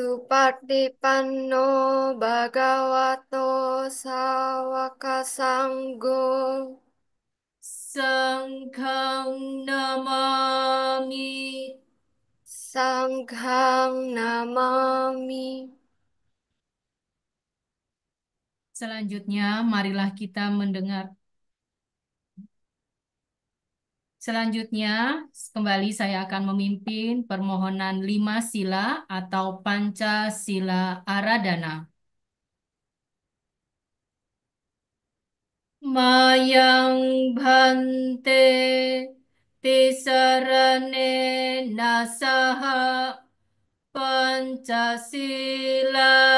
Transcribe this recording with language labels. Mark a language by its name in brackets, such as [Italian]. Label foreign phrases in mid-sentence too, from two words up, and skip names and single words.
[Pali] Supatipanno Bhagavato Sawaka Sanggo Sanghang namami. Sanghang Namami. [Indonesian] Selanjutnya, marilah kita mendengar. Selanjutnya, kembali saya akan memimpin permohonan 5 sila atau Pancasila Aradhana. [Pali] Mayang bhante tisarane nasaha Pancasila